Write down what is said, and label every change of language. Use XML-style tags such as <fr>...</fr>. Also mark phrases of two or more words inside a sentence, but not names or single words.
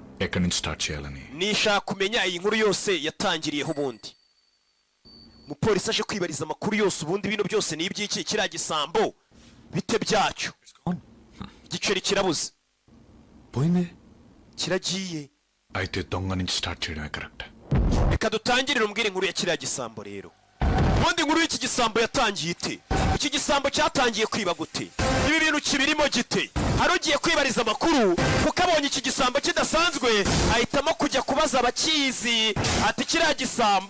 <te>ఎక్కడి నుంచి స్టార్ట్ చేయాలని</te> <rw>nishaka kumenya iyi nkuru yose yatangiriyeho ubundi umupolisi aje kwibariza amakuru yose ubundi bino byose ni iby'iki kiriya gisambo bite byacyo igiceri kirabuze</rw> <te>పోయింది</te> <rw>kiragiye</rw> <te>అయితే దొంగ నుంచి స్టార్ట్ చేయడమే కరెక్ట్</te> <rw>reka dutangirire umbwire inkuru ya kiriya gisambo rero ubundi inkuru y'iki gisambo yatangiye ite iki gisambo cyatangiye kwiba gute ibi bintu kibirimo gite hari ugiye kwibariza amakuru kuko abonye iki gisambo kidasanzwe ahitamo kujya kubaza abakizi ati kiriya gisambo</rw>